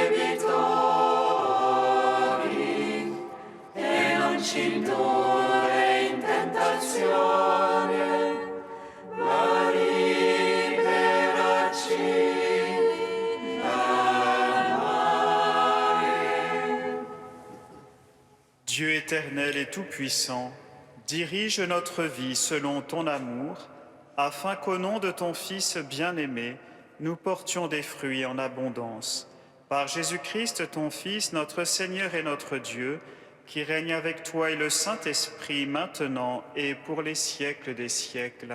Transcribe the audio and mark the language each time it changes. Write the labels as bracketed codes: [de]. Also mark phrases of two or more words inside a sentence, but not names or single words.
[it] debitori, e non ci indurre in tentazione, ma liberaci dal male. [fr] Dieu éternel et tout-puissant, dirige notre vie selon ton amour, afin qu'au nom de ton Fils bien-aimé, nous portions des fruits en abondance. Par Jésus-Christ, ton Fils, notre Seigneur et notre Dieu, qui règne avec toi et le Saint-Esprit maintenant et pour les siècles des siècles.